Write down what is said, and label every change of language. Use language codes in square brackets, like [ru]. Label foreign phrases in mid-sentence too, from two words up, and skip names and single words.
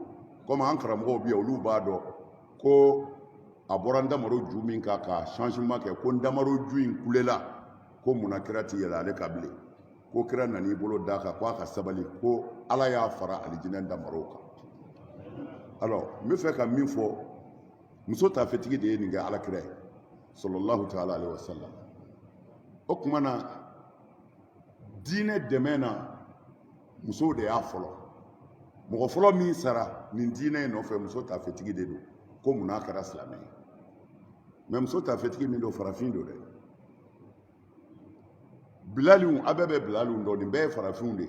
[bm] Komi an karamɔgɔw bɛ yen olu b'a dɔn ko a bɔra ndamaro ju min kan ka changement kɛ ko ndamaro ju in kulela ko munna kira tɛ yɛlɛ ale kan bilen. Ko kira nan'i bolo d'a kan ko a ka sabali ko ala y'a fara alijinɛ ndamaro kan. Alors n bɛ fɛ ka min fɔ muso taafetigi de ye nin kɛ alakira ye [ar] صلى الله تعالى عليه وسلم. [bm] O tuma na diinɛ dɛmɛ na musow de y'a fɔlɔ. Mɔgɔ fɔlɔ min sara nin diinɛ in nɔfɛ muso taafetigi de don ko munna a kɛra silamɛ ye. Mais muso taafetigi min don farafin don dɛ. Bilaliw a bɛɛ bɛ Bilaliw dɔn nin bɛɛ ye farafinw de ye.